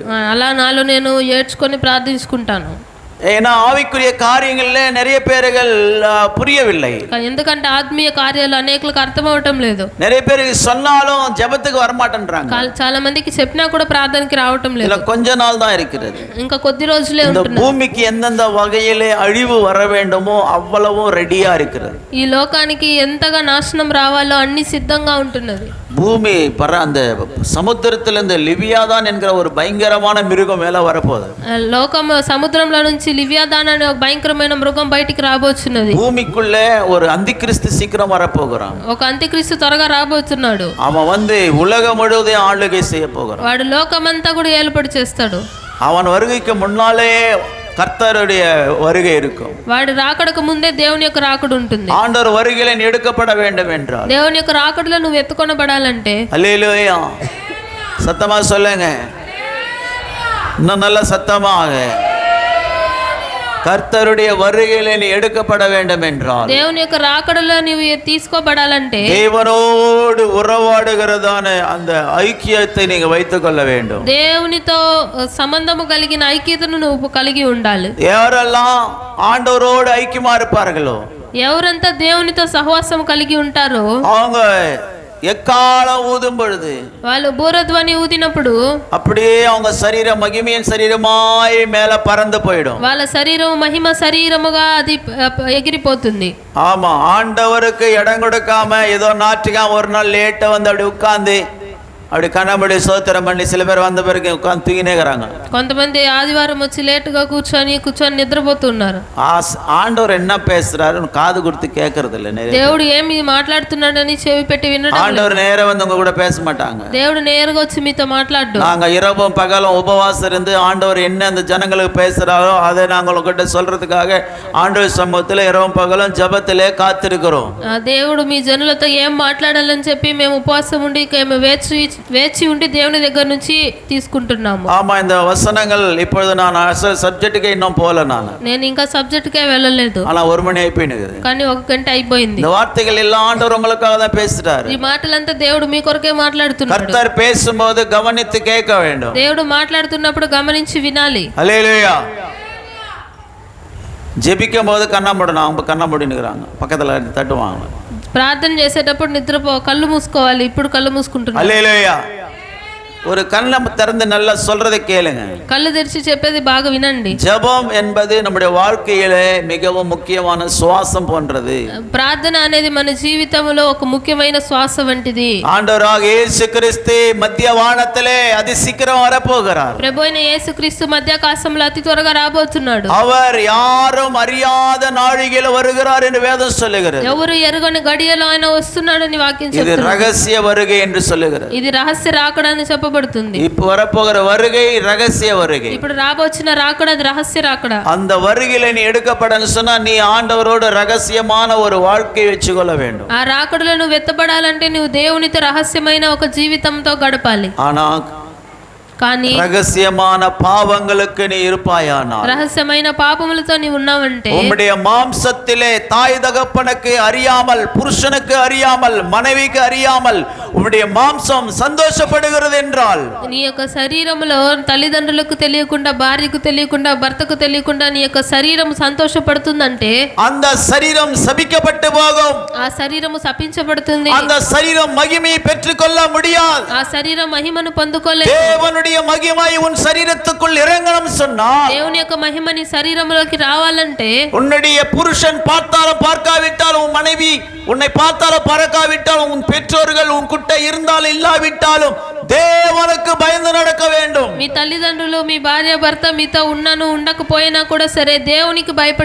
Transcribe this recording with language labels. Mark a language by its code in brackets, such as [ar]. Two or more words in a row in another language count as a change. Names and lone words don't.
[te] అలా నాలో నేను ఏడ్చుకొని ప్రార్థించుకుంటాను. [ta] ஏன்னா ஆவிக்குரிய காரியங்கள்ல நிறைய பேர்கள் புரியவில்லை. [te] ఎందుకంటే ఆత్మీయ కార్యాలు అనేకులకు అర్థం అవటం లేదు. [ta] நிறைய பேருக்கு சொன்னாலும் ஜெபத்துக்கு வரமாட்டேன்றாங்க. [te] చాలా మందికి చెప్పినా కూడా ప్రార్థనకి రావటం లేదు. [ta] இல்ல கொஞ்ச நாள் தான் இருக்கிறது. [te] ఇంకా కొద్ది రోజులే [ta] இந்த [te] ఉంటున్నారు. [ta] பூமிக்கு எந்தெந்த வகையிலே அழிவு வர வேண்டுமோ அவ்வளவும் ரெடியா இருக்கிறது. [te] ఈ లోకానికి ఎంతగా నాశనం రావాలో అన్ని సిద్ధంగా ఉంటున్నది. [ta] பூமி அந்த சமுத்திரத்திலிருந்து லிவியாதான் என்கிற ஒரு பயங்கரமான மிருகம் மேல வரப்போகுது. [te] లోకం సముద్రంలో నుంచి లివియాదాన్ అనే ఒక భయంకరమైన మృగం బయటికి రాబోతున్నది. [ta] பூமிக்குள்ளே ஒரு அந்திகிறிஸ்து சீக்கிரம் வரப்போகிறான். [te] ఒక అంత్యక్రీస్తు త్వరగా రాబోతున్నాడు. [ta] அவன் உலகம் முழுவதையும் ஆளுகை செய்ய போகிறான். [te] వాడు లోకమంతా కూడా ఏలుబడి చేస్తాడు. [ta] அவன் வருகைக்கு முன்னாலே கர்த்தருடைய வருகை இருக்கும். [te] వాడు రాకడకు ముందే దేవుని యొక్క రాకడ ఉంటుంది. [ta] ஆண்டவர் வருகையில எடுக்கப்பட வேண்டும் என்றால், [te] దేవుని యొక్క రాకడలో నువ్వు ఎత్తుకొనబడాలంటే, [ta] அல்லேலூயா, சத்தமா சொல்லுங்க, இன்னும் நல்ல சத்தமாக, கர்த்தருடைய வருகையில நீ எடுக்கப்பட வேண்டும் என்றால், [te] దేవుని యొక్క రాకడలో నీవు తీసుకోబడాలంటే [ta] தேவனோடு உறவாடுகிறதான அந்த ஐக்கியத்தை நீங்க வைத்துக் கொள்ள வேண்டும். [te] దేవునితో సంబంధము కలిగిన ఐక్యతను నువ్వు కలిగి ఉండాలి. [ta] யாரெல்லாம் ஆண்டவரோடு ஐக்கியமா இருப்பார்களோ, [te] ఎవరంతా దేవునితో సహవాసం కలిగి ఉంటారో, [ta] அவங்க எக்காலம் ஊதும் பொழுது, [te] వాళ్ళు బూరధ్వని ఊదినప్పుడు [ta] அப்படியே அவங்க சரீரம் மகிமையின் சரீரமாய் மேல பறந்து போயிடும். [te] వాళ్ళ శరీరం మహిమ శరీరముగా అది ఎగిరిపోతుంది. [ta] ஆமா, ஆண்டவருக்கு இடம் கொடுக்காம ஏதோ நாட்டுக்காம ஒரு நாள் லேட்டா வந்து அப்படி உட்கார்ந்து அப்படி கண்ணபடி சோத்திரம் பண்ணி சில பேர் வந்த பிறகு உட்காந்து தூங்கினேங்கிறாங்க. [te] కొంతమంది ఆదివారం వచ్చి లేటుగా కూర్చొని నిద్రపోతున్నారు. [ta] ஆண்டவர் என்ன பேசுறாரு காது கொடுத்து கேட்கறது இல்ல. [te] దేవుడు ఏమి మాట్లాడుతున్నాడని చెవి పెట్టి వినడం. [ta] ஆண்டவர் நேரா வந்து உங்க கூட பேச மாட்டாங்க. [te] దేవుడు నేరుగా వచ్చి మీతో మాట్లాడు. [ta] நாங்க இரவும் பகலும் உபவாசம் இருந்து ஆண்டவர் என்ன அந்த ஜனங்களுக்கு பேசுறாரோ அதை நாங்கள் உங்ககிட்ட சொல்றதுக்காக ஆண்டவர் சமூகத்துல இரவும் பகலும் ஜெபத்திலே காத்திருக்கிறோம். [te] దేవుడు మీ జనులతో ఏం మాట్లాడాలని చెప్పి మేము ఉపవాసం ఉండి వేచి ఉండి దేవుని దగ్గర నుంచి తీసుకుంటున్నాము. [ta] ஆமா, இந்த வசனங்கள் இப்பொழுது நான் சப்ஜெக்ட்டுக்கே இன்னும் போல. [te] నేను ఇంకా సబ్జెక్టుకే వెళ్ళలేదు. [ta] ஆனா 1 மணி అయిపోయింది. [te] కానీ 1 గంట అయిపోయింది. [ta] இந்த வார்த்தைகள் எல்லாம் ஆண்டவர் உங்களுக்காக தான் பேசுறாரு. [te] ఈ మాటలంతా దేవుడు మీ కొరకే మాట్లాడుతున్నాడు. [ta] கர்த்தர் பேசும்போது கவனித்து கேட்க வேண்டும். [te] దేవుడు మాట్లాడుతున్నప్పుడు గమనించి వినాలి. [ta] ஹல்லேலூயா. ஜெபிக்கும் போது கண்ண மூடணும். அவங்க கண்ண மூடினுக்குறாங்க, பக்கத்துல தட்டுவாங்க. [te] ప్రార్థన చేసేటప్పుడు కళ్ళు మూసుకోవాలి. ఇప్పుడు కళ్ళు మూసుకుంటున్నాను. హల్లెలూయా. [ta] ஒரு கண்ணை திறந்து நல்லா சொல்றதை கேளுங்க. [te] కళ్ళు తెరిచి చెప్పేది బాగా వినండి. [ta] ஜெபம் என்பது நம்முடைய வாழ்க்கையிலே மிகவும் முக்கியமான சுவாசம் போன்றது. [te] ప్రార్థన అనేది మన జీవితంలో ఒక ముఖ్యమైన శ్వాస వంటిది. [ta] ஆண்டவராக இயேசு கிறிஸ்து மத்திய வானத்திலே அதி சீக்கிரம் வரப்போகிறார். [te] ప్రభువైన యేసుక్రీస్తు మధ్యాకాశంలో అతి త్వరగా రాబోతున్నాడు. [ta] அவர் யாரும் அறியாத நாழிகையில் வருகிறார் என்று வேதம் சொல்லுகிறது. [te] ఎవరు ఎరుగని గడియలో ఆయన వస్తున్నాడని వాక్యం చెప్తుంది. ఇది రహస్య [ta] வருகை என்று சொல்லுகிறது. [te] ఇది రహస్య రాకడ అని చెప్పబడుతుంది. [ta] இப்போ வரப்போகிற வருகை ரகசிய வருகை. [te] ఇప్పుడు రాబోచిన రాకడ అది రహస్య రాకడ. [ta] அந்த வருகையில நீ எடுக்கப்படன்னு சொன்னா நீ ஆண்டவரோடு ரகசியமான ஒரு வாழ்க்கை வெச்சுக்கொள்ள வேண்டும். [te] ఆ రాకడలో నువ్వు ఎత్తబడాలంటే నువ్వు దేవునితో రహస్యమైన ఒక జీవితంతో గడపాలి. కానీ రహస్యమైన పాపங்களுக்கு [ta] நீ இருப்பாயானால், [te] రహస్యమైన పాపములతో நீ ఉన్నావంటే, [ta] உம்முடைய மாம்சத்திலே தாய் தகப்பனுக்கு அறியாமல், புருஷனுக்கு அறியாமல், மனைவிக்கு அறியாமல் உன்னுடைய மாம்சம் சந்தோஷப்படுகிறது என்றால், [te] నీ యొక్క శరీరంలో తల్లిదండ్రులకు తెలియకుండా, భార్యకు తెలియకుండా, భర్తకు తెలియకుండా నీ యొక్క శరీరం సంతోషపడుతుందంటే [ta] அந்த சரீரம் சபிக்கப்பட்டு போகும். [te] ఆ శరీరము శపించబడుతుంది. [ta] அந்த சரீரம் மகிமையை பெற்றுக்கொள்ள முடியாது. [te] ఆ శరీరం మహిమను పొందుకోలేదు. [ta] தேவனுடைய மகிமை உன் சரீரத்துக்குள் இறங்கணும் சொன்னா, [te] దేవుని యొక్క మహిమ నీ శరీరంలోకి రావాలంటే [ta] உன்னுடைய புருஷன் பார்த்தாலும் பார்க்காவிட்டாலும், உன் மனைவி உன்னை பார்த்தாலும் பார்க்காவிட்டாலும், உன் பெற்றோர்கள் உன் கிட்ட இருந்தாலும் இல்லாவிட்டாலும் தேவனுக்கு பயந்து நடக்க வேண்டும். [te] మీ తల్లిదండ్రులు, మీ భార్య భర్త మీతో ఉన్నను ఉండకపోయినా కూడా సరే దేవునికి భయపడి